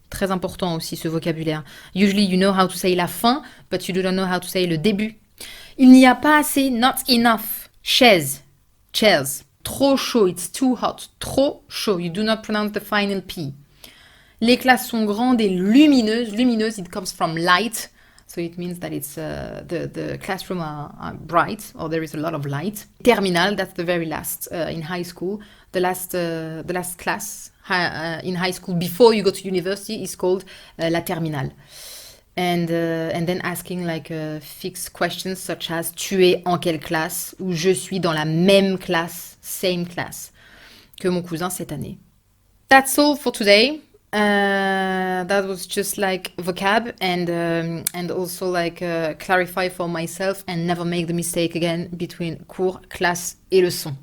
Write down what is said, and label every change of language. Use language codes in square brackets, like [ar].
[fr] Très important aussi ce vocabulaire. [en] Usually you know how to say la fin, but you do not know how to say le début. [fr] Il n'y a pas assez, [en] not enough. [fr] Chaise, chairs. Trop chaud, [en] it's too hot. Trop chaud, you do not pronounce the final P. [fr] Les classes sont grandes et lumineuses. [en] Lumineuse, it comes from light. So it means that it's the classroom are bright, or there is a lot of light. Terminal, that's the very last in high school. The last class in high school before you go to university is called la terminale. And then asking like fixed questions such as [fr] tu es en quelle classe ou je suis dans la même classe, [en] same class, [fr] que mon cousin cette année. [en] That's all for today. That was just like vocab and also like clarify for myself and never make the mistake again between cours, classe et leçon.